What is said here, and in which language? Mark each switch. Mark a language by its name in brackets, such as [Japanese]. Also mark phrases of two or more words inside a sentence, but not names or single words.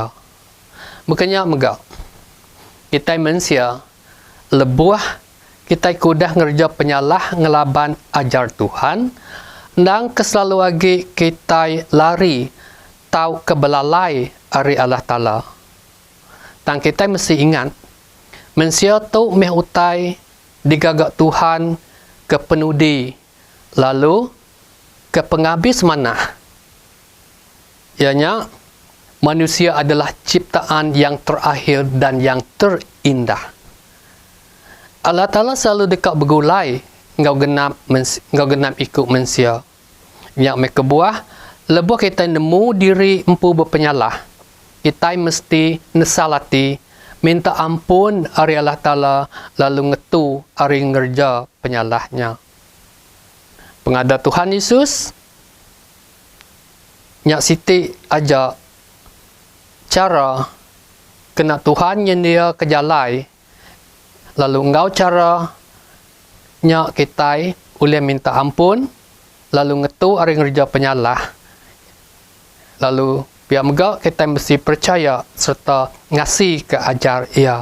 [Iban] Makanya megak kita manusia lebuah kita kudah ngerja penyalah ngelaban ajar Tuhan, dan keselalu lagi kita lari tahu kebelalai ari Allah Ta'ala. Dan kita mesti ingat, manusia tu meh utai digagak Tuhan ke penudi, lalu ke penghabis mana. Ianya, [Malay] manusia adalah ciptaan yang terakhir dan yang terindah. [Iban] Allah Ta'ala selalu dekat bergulai ngau genap ikut manusia. Yang mereka buah, lebuh kita nemu diri empu berpenyalah. Kita mesti nesalati, minta ampun ari Allah Ta'ala, lalu ngetu ari ngerja penyalahnya. Pengada Tuhan Yesus, nyak siti aja cara kena Tuhan yang dia kejalai, lalu engkau cara nyak kita boleh minta ampun, lalu ngetu ari ngerja penyalah, lalu biar megak kita mesti percaya serta ngasih ke ajar ia.